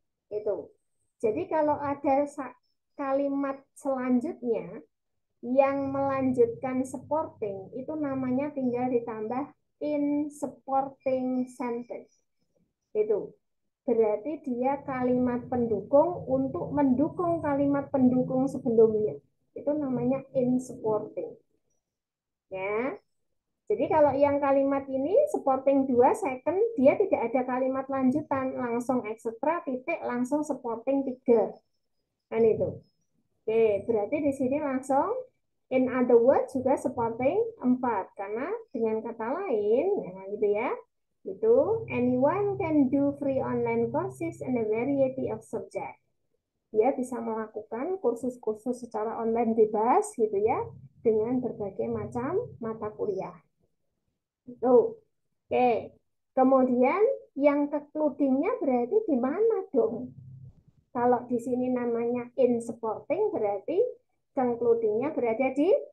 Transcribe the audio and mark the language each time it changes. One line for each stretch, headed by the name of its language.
Indonesian: Itu. Jadi kalau ada kalimat selanjutnya yang melanjutkan supporting, itu namanya tinggal ditambah in supporting sentence. Itu. Berarti dia kalimat pendukung untuk mendukung kalimat pendukung sebelumnya. Itu namanya in supporting. Ya. Jadi kalau yang kalimat ini supporting 2 second, dia tidak ada kalimat lanjutan, langsung ekstra titik langsung supporting 3. Kan itu. Oke, berarti di sini langsung
English: in other words
Indonesian: juga supporting 4 karena dengan kata lain ya gitu ya.
English: Itu anyone can do free online courses in a variety of subject.
Indonesian: Dia bisa melakukan kursus-kursus secara online bebas gitu ya dengan berbagai macam mata kuliah. Tuh. Oke. Kemudian yang concluding-nya berarti di mana dong? Kalau di sini namanya in supporting berarti concluding-nya berada di